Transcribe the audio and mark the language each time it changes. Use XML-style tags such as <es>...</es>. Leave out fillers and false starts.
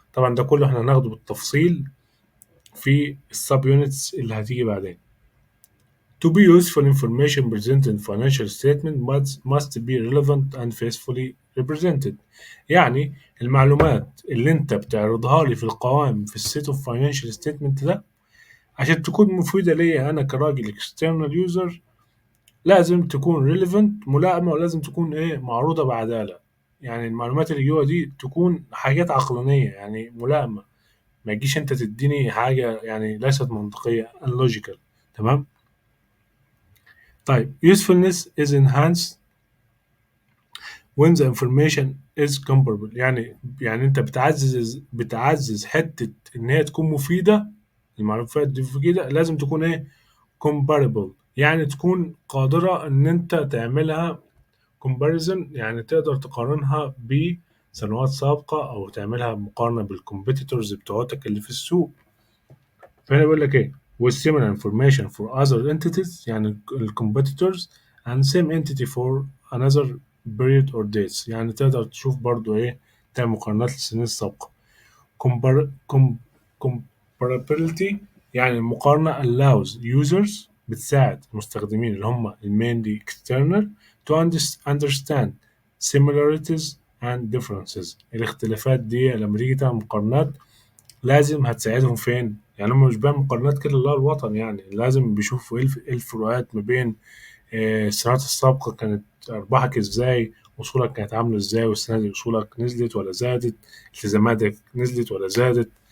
<ar>طبعا ده كله احنا هناخده بالتفصيل في السب يونتس اللي هتيجي بعدين.</ar> <en>To be useful information presented in financial statement must be relevant and faithfully represented.</en> <ar>يعني المعلومات اللي انت بتعرضها لي في القوائم في السيت اوف فاينانشال ستيتمنت ده عشان تكون مفيدة ليا انا كراجل external user لازم تكون relevant ملائمة، ولازم تكون ايه معروضة بعدالة. يعني المعلومات اللي جوه دي تكون حاجات عقلانية يعني ملائمة، ما تجيش انت تديني حاجة يعني ليست منطقية unlogical، تمام.</ar> <en>طيب usefulness is enhanced when the information is comparable.</en> <ar>يعني انت بتعزز حتة ان هي تكون مفيدة، المعلومات دي مفيدة لازم تكون ايه comparable، يعني تكون قادرة ان انت تعملها comparison، يعني تقدر تقارنها بسنوات سابقة او تعملها مقارنة بالكومبيتيتورز بتوعتك اللي في السوق. فهنا بيقول لك ايه</ar> <en>with similar information for other entities،</en> <ar>يعني ال</ar> <en>competitors and same entity for another period or dates،</en> <ar>يعني تقدر تشوف برضو ايه تعمل مقارنات للسنين السابقة.</ar> <en>Compar com comparability،</en> <ar>يعني المقارنة</ar> <en>allows users،</en> <ar>بتساعد المستخدمين اللي هم</ar> <en>mainly external to understand similarities and differences.</en> <ar>الاختلافات دي لما تيجي تعمل مقارنات لازم هتساعدهم فين؟ يعني هم مش بيعملوا مقارنات كده اللي هو الوطن، يعني لازم بيشوفوا إيه الفروقات ما بين السنوات السابقة كانت أرباحك إزاي، وصولك كانت عاملة إزاي، والسنة دي وصولك نزلت ولا زادت، التزاماتك نزلت ولا زادت.</ar>